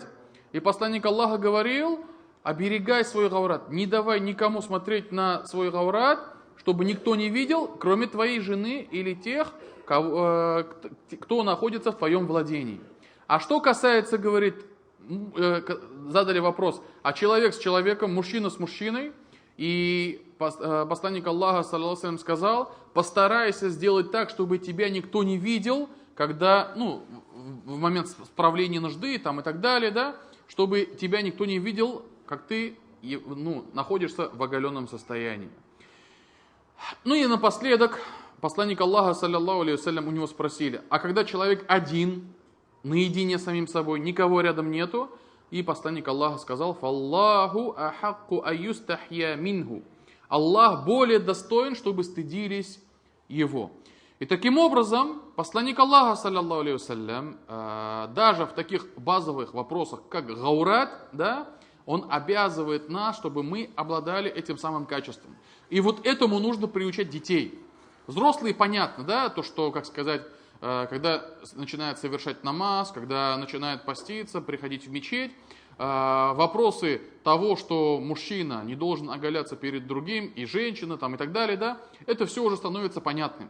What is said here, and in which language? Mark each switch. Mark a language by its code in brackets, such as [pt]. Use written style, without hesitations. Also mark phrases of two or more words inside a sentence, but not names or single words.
[ru] И посланник Аллаха говорил: оберегай свой гаврат, не давай никому смотреть на свой гаврат, чтобы никто не видел, кроме твоей жены или тех, кто находится в твоем владении. А что касается, говорит, задали вопрос, а человек с человеком, мужчина с мужчиной, и посланник Аллаха, [ar] صلى الله عليه وسلم, [ru] сказал: постарайся сделать так, чтобы тебя никто не видел, когда, в момент справления нужды там, и так далее, да, чтобы тебя никто не видел, как ты находишься в оголенном состоянии. Ну и напоследок, посланник Аллаха, [ar] صلى الله عليه وسلم, [ru] у него спросили: а когда человек один, наедине с самим собой, никого рядом нету? И посланник Аллаха сказал: [ar] «فالله أحق أن يستحيا منه». [ru] Аллах более достоин, чтобы стыдились его. И таким образом, посланник Аллаха, [ar] صلى الله عليه وسلم, [ru] даже в таких базовых вопросах, как гаурат, да, он обязывает нас, чтобы мы обладали этим самым качеством. И вот этому нужно приучать детей. Взрослые, понятно, да, то, что, как сказать, когда начинает совершать намаз, когда начинает поститься, приходить в мечеть, вопросы того, что мужчина не должен оголяться перед другим, и женщина, там, и так далее, да, это все уже становится понятным.